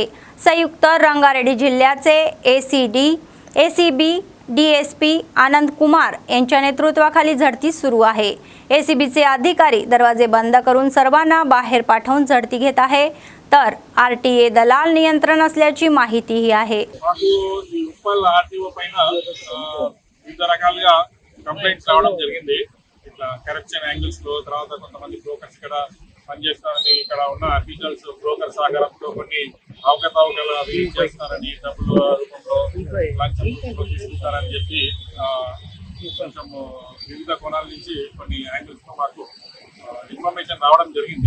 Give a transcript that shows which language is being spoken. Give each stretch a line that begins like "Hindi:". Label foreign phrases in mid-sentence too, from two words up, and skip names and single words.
Marathi: संयुक्त रंगारेड्डी जिल्ह्याचे ACB DSP आनंद कुमार यांच्या नेतृत्वाखाली झडती सुरू आहे। ACBचे अधिकारी दरवाजे बंद करून सर्वांना बाहेर पाठवून झडती घेत आहे। तर RTA दलाल नियंत्रण असल्याची माहितीही आहे।
Telugu: కంప్లైంట్స్ రావడం జరిగింది। ఇట్లా
English: corruption angles
Telugu: లో తర్వాత కొంతమంది బ్రోకర్స్ ఇక్కడ పనిచేస్తారని, ఇక్కడ ఉన్న
English: officials broker
Telugu: సహకారంతో కొన్ని అవకతవకలు అవి చేస్తారని, డబ్బుల రూపంలో లంచం తీసుకుంటారని చెప్పి కొంచెం వివిధ కోణాల నుంచి కొన్ని యాంగిల్స్ తో మాకు ఇన్ఫర్మేషన్ రావడం జరిగింది।